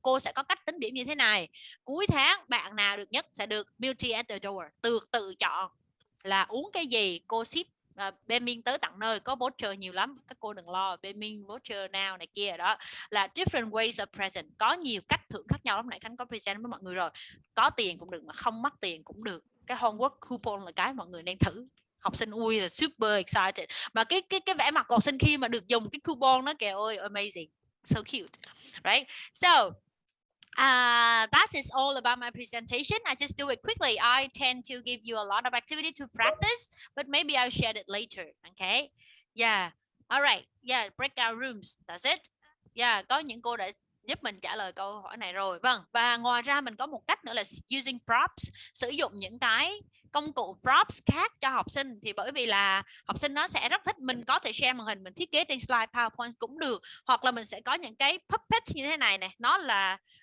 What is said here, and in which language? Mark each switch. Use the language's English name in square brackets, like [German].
[Vietnamese] Cô sẽ có cách tính điểm như thế này, cuối tháng bạn nào được nhất sẽ được [English] beauty at the door, [Vietnamese] tự chọn là uống cái gì, cô ship Bemin tới tận nơi, có voucher nhiều lắm, các cô đừng lo, Bemin voucher nào này kia đó, là [English] different ways of present, [Vietnamese] có nhiều cách thưởng khác nhau. Lúc nãy Khánh có present với mọi người rồi, có tiền cũng được mà không mất tiền cũng được. Cái homework coupon là cái mọi người nên thử. Học sinh ui là [English] super excited, [Vietnamese] mà cái vẻ mặt của học sinh khi mà được dùng cái coupon nó kìa ơi, [English] amazing, so cute, right? So that is all about my presentation. I just do it quickly. I tend to give you a lot of activity to practice, but maybe I'll share it later. Okay? Yeah. All right. Yeah. Breakout rooms. That's it. Yeah. [Vietnamese] Có những cô đã giúp mình trả lời câu hỏi này rồi. Vâng. Và ngoài ra mình có một cách nữa là using props, sử dụng những cái công cụ props khác cho học sinh. Thì bởi vì là học sinh nó sẽ rất thích, mình có thể share màn hình, mình thiết kế trên slide PowerPoint cũng được, hoặc là mình sẽ có những cái puppets như thế này này, nó là